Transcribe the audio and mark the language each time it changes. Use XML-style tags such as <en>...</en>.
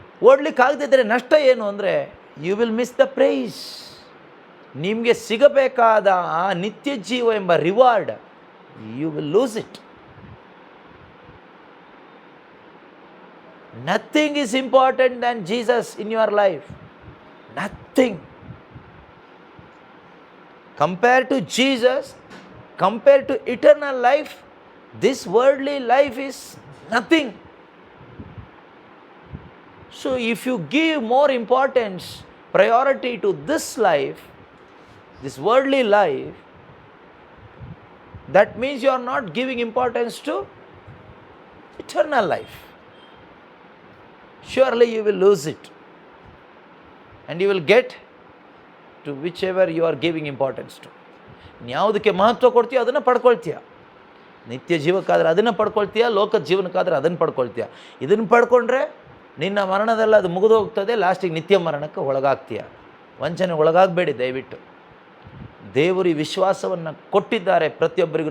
<kn>ಓಡಲಿಕ್ಕಾಗದಿದ್ದರೆ ನಷ್ಟ ಏನು ಅಂದರೆ,</kn> <en>You will miss the prize.</en> <kn>ನಿಮಗೆ ಸಿಗಬೇಕಾದ ಆ ನಿತ್ಯ ಜೀವ ಎಂಬ reward,</kn> <en>You will lose it. Nothing is important than Jesus in your life. Nothing. Compared to Jesus, compared to eternal life, this worldly life is nothing. So if you give more importance, priority to this life, this worldly life, that means you are not giving importance to eternal life. Surely you will lose it, and you will get to whichever you are giving importance to.</en> <kn>ಯಾವುದಕ್ಕೆ ಮಹತ್ವ ಕೊಡ್ತೀಯೋ ಅದನ್ನು ಪಡ್ಕೊಳ್ತೀಯ. ನಿತ್ಯ ಜೀವಕ್ಕಾದರೆ ಅದನ್ನು ಪಡ್ಕೊಳ್ತೀಯ, ಲೋಕದ ಜೀವನಕ್ಕಾದರೆ ಅದನ್ನು ಪಡ್ಕೊಳ್ತೀಯ. ಇದನ್ನು ಪಡ್ಕೊಂಡ್ರೆ ನಿನ್ನ ಮರಣದಲ್ಲ ಅದು ಮುಗಿದು ಹೋಗ್ತದೆ, ಲಾಸ್ಟಿಗೆ ನಿತ್ಯ ಮರಣಕ್ಕೆ ಒಳಗಾಗ್ತೀಯ. ವಂಚನೆ ಒಳಗಾಗಬೇಡಿ ದಯವಿಟ್ಟು. ದೇವರು ಈ ವಿಶ್ವಾಸವನ್ನು ಕೊಟ್ಟಿದ್ದಾರೆ ಪ್ರತಿಯೊಬ್ಬರಿಗೂ.</kn>